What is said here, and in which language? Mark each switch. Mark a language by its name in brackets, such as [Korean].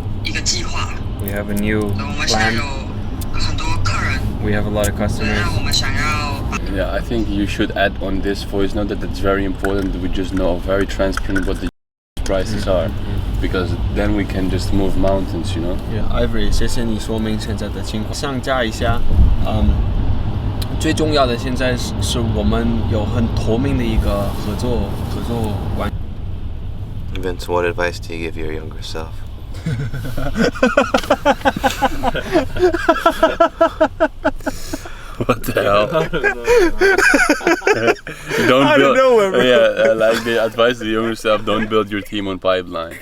[English] We have a new plan. We have a lot of customers. Yeah, I think you should add on this voice note that it's very important that we just know very transparent what the prices are, because then we can just move mountains, you know. [Chinese] Yeah, Ivory， 谢谢你说明现在的情况。上架一下，最重要的现在是我们有很透明的一个合作关系。 [English] Vince, what advice do you give your younger self? What the hell? Don't Out of build, nowhere, bro. Yeah, like the advice to yourself, don't build your team on pipeline.